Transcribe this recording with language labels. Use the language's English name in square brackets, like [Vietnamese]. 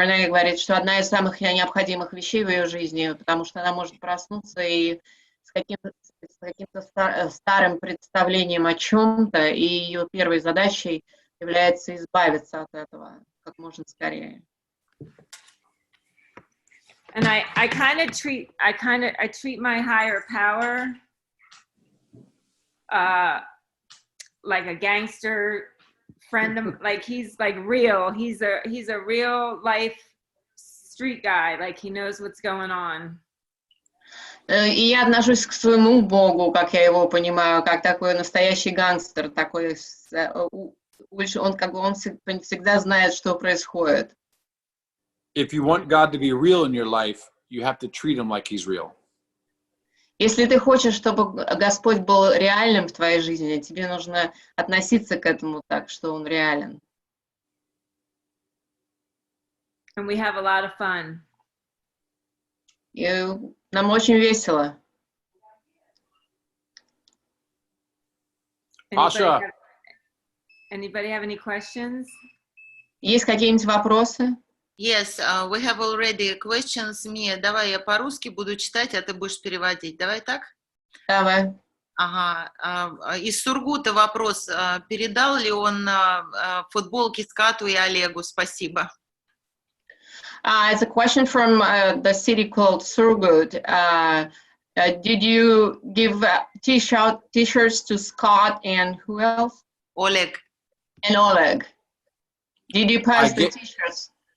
[Russian] Рене говорит, что одна из самых необходимых вещей в ее жизни, потому что она может проснуться и с каким-то старым представлением о чем-то, и ее первой задачей является избавиться от этого как можно скорее. [English] And I treat my higher power like a gangster friend of, like he's like real. He's a real life street guy. Like he knows what's going on. [Russian] И я отношусь к своему богу, как я его понимаю, как такой настоящий гангстер, такой, он всегда знает, что происходит. [English] If you want God to be real in your life, you have to treat him like he's real. [Russian] Если ты хочешь, чтобы Господь был реальным в твоей жизни, тебе нужно относиться к этому так, что Он реален. [English] And we have a lot of fun. [Russian] И нам очень весело. [English] Anybody have any questions? [Russian] Есть какие-нибудь вопросы? [English] Yes, we have already questions. [Russian] Мия, давай я по-русски буду читать, а ты будешь переводить. Давай так? Давай. Ага. Из Сургута вопрос. Передал ли он футболки Скату и Олегу? Спасибо. [English] It's a question from the city called Surgut. Did you give t-shirts to Scott and who else? Oleg. And Oleg. Did you pass the t-shirts?